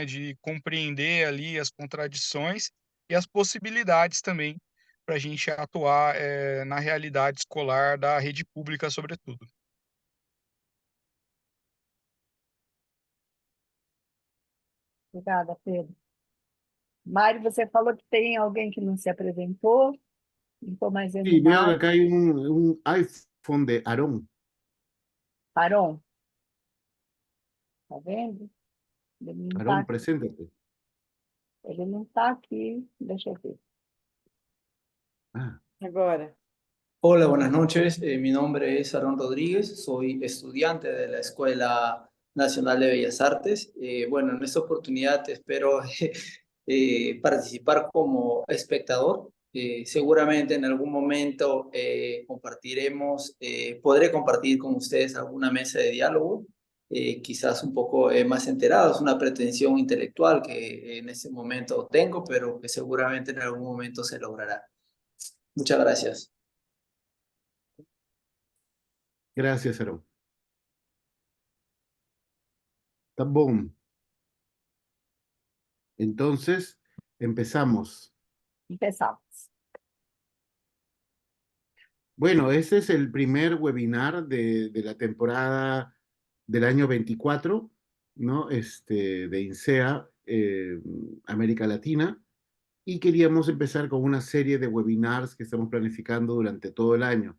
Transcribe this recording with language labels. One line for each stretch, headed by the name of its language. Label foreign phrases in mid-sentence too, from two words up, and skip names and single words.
Portuguese: De compreender ali as contradições e as possibilidades também para a gente atuar na realidade escolar da rede pública, sobretudo. Obrigada, Pedro. Mário, você falou que tem alguém que não se apresentou. Não estou mais vendo
Spanish: Sí, veo que Mário. acá hay un iPhone de Aarón.
Portuguese: Aron, tá vendo? Ele não está
Spanish: Aarón, preséntate.
Portuguese: ele não tá aqui. Deixa eu ver. Ah, Agora.
Spanish: Hola, buenas noches. Mi nombre es Aarón Rodríguez, soy estudiante de la Escuela Nacional de Bellas Artes. Bueno, en esta oportunidad espero participar como espectador. Seguramente en algún momento podré compartir con ustedes alguna mesa de diálogo, quizás un poco más enterados, una pretensión intelectual que en este momento tengo, pero que seguramente en algún momento se logrará. Muchas gracias. gracias, Aarón.
Portuguese: Tá bom.
Spanish: Entonces, empezamos. Empezamos. Bueno, este es el primer webinar de la temporada del año 24 ¿no? De INSEA, América Latina, y queríamos empezar con una serie de webinars que estamos planificando durante todo el año.